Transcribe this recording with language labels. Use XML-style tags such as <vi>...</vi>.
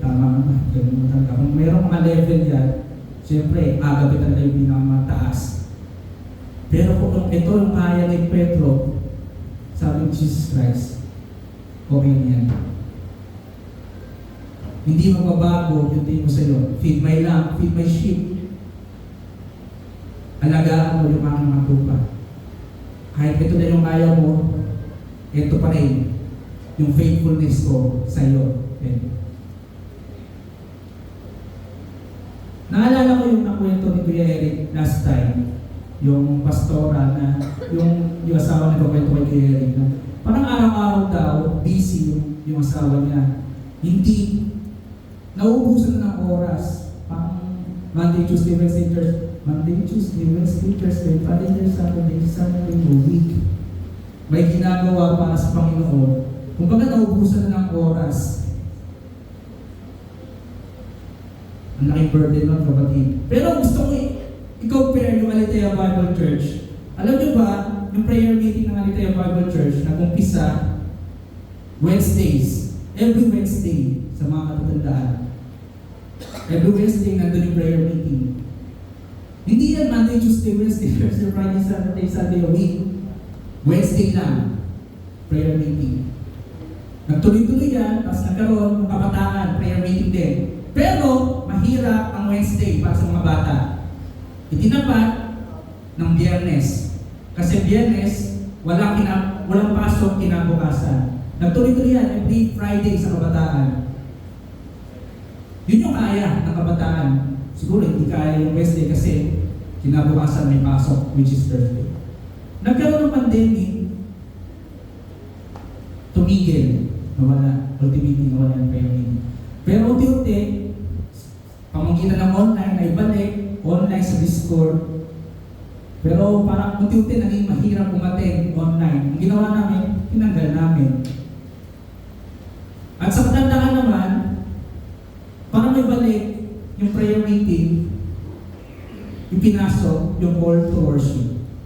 <tl>Tama naman. Kung mayroong mga level yan, siyempre, agape talaga yung pinakamataas. Pero kung ito yung kaya ni Pedro, sabi ni Jesus Christ, okay niyan. Hindi magbabago yung tingin mo sa'yo.</tl> <en>Feed my lamb, feed my sheep.</en> <tl>Alagaan mo yung aking mga tupa. Kahit ito na yung kaya mo, ito pa rin yung faithfulness ko sa'yo. Okay. Naalala ko yung nakwento ni Kuya Eric last time, yung pastora na, yung asawa na kakwento kay Kuya Eric na parang araw-araw daw, busy yung asawa niya. Hindi nauubusan na ng oras.</tl> <en>Pang Monday, Tuesday, Wednesday, Thursday, Monday, Tuesday, Wednesday, Thursday, Friday, Saturday, Sunday, week.</en> <tl>May ginagawa para sa Panginoon. Kung baga nauubusan na ng oras. Ang laking burden nun, kapatid. Pero gusto ko i-compare yung Aletheia Bible Church. Alam niyo ba, yung prayer meeting ng Aletheia Bible Church nag-umpisa Wednesdays.</tl> <en>Every Wednesday,</en> <tl>sa mga katatandaan.</tl> <en>Every Wednesday,</en> <tl>nandun yung</tl> <en>prayer meeting.</en> <tl>Hindi yan</tl> <en>Monday, Tuesday, Wednesday, Thursday, Friday, Saturday, Sunday, a week.</en> <tl>Wednesday lang, prayer meeting. Nagtuloy-tuloy yan, tapos nagkaroon ng kabataan, prayer meeting din. Pero, mahirap ang Wednesday para sa mga bata. Itinapat ng Biyernes. Kasi Biyernes, walang pasok kinabukasan. Nagtuloy-tuloy yan</tl> <en>every Friday</en> <tl>sa kabataan. Yun yung kaya ng kabataan. Siguro hindi kaya yung Wednesday kasi kinabukasan may pasok,</tl> <en>which is Thursday.</en> <tl>Nagkaroon ng pandemic, tumigil, nawala, ultimately nawala yung prayer meeting. Pero unti-unti, pamanggitan ng online ay balik, online sa Discord. Pero parang unti-unti naging mahirap umattend online. Ang ginawa namin, tinanggal namin. At sa katandaan naman, para may balik yung prayer meeting, ipinasok yung call to worship.</tl>